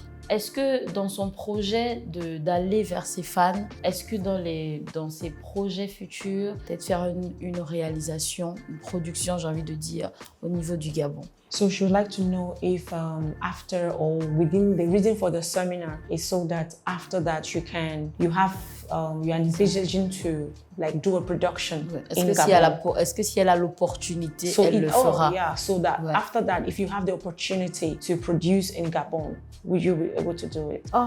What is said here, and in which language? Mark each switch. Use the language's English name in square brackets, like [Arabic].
[French] Est-ce que dans son projet d'aller vers ses fans, est-ce que dans ses projets futurs, peut-être faire une réalisation, une production, j'ai envie de dire, au niveau du Gabon? [English] So she would like to know if after or within the reason for the seminar is so that after that you are envisioning to like do a production in Gabon. [French] Est-ce que si elle a l'opportunité, elle le fera? [English] Yeah, so that after that, if you have the opportunity to produce in Gabon, would you be able to do it?